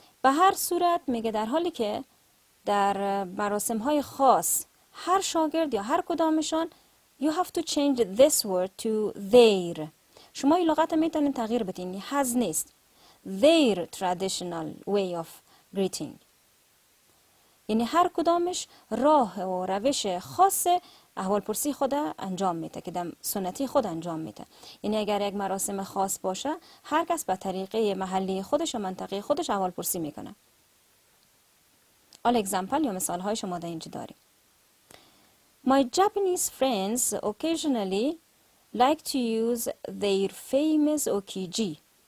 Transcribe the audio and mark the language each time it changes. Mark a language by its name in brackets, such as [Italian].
[Persian] به هر صورت میگه در حالی که در مراسم های خاص هر شاگرد یا هر کدامشان [English] you have to change this word to their. [Persian] شما این لغت میتونید تغییر بدین، has نیست. [English] Their traditional way of greeting. [Persian] یعنی هر کدامش راه و روش خاص احوالپرسی خود انجام میده که در سنتی خود انجام میده. یعنی اگر یک مراسم خاص باشه هر کس به طریقه محلی خودش و منطقه خودش احوالپرسی میکنه. حالا اگزامپل یا مثال های شما در اینجا داریم. [English] My Japanese friends occasionally like to use their famous okiji.